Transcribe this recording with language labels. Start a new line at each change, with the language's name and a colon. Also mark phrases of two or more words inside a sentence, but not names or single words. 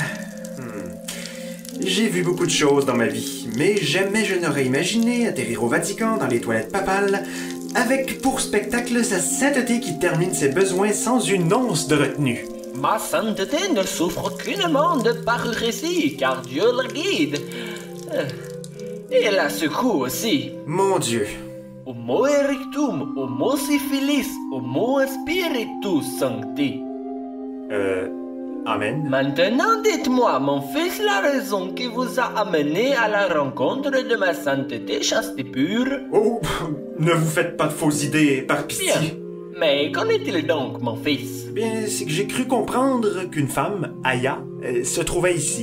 French: J'ai vu beaucoup de choses dans ma vie, mais jamais je n'aurais imaginé atterrir au Vatican dans les toilettes papales avec pour spectacle sa sainteté qui termine ses besoins sans une once de retenue. Ma sainteté ne souffre aucunement de parurésie, car Dieu la guide. Et la secoue aussi. Mon Dieu.
Latin: Homo erectum, homo syphilis, homo spiritus sancti. Amen.
French: Maintenant, dites-moi, mon fils, la raison qui vous a amené à la rencontre de ma sainteté chaste et pure. Oh, ne vous faites pas de fausses idées, par pitié. Bien. Mais qu'en est-il donc, mon fils? Bien, c'est que j'ai cru comprendre qu'une femme, Aya, se trouvait ici.